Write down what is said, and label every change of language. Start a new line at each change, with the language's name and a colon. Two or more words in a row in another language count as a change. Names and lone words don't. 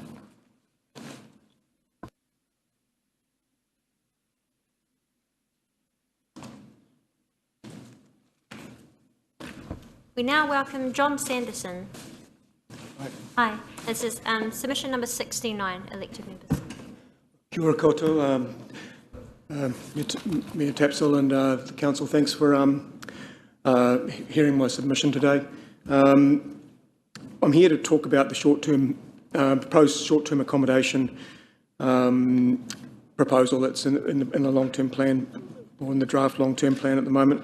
English: We now welcome John Sanderson. Hi. This is submission number 69, elected members.
Māori: Kia ora koutou,
English: Mayor Tapsell and the council, thanks for hearing my submission today. I'm here to talk about the proposed short-term accommodation proposal that's in the long-term plan, or in the draft long-term plan at the moment.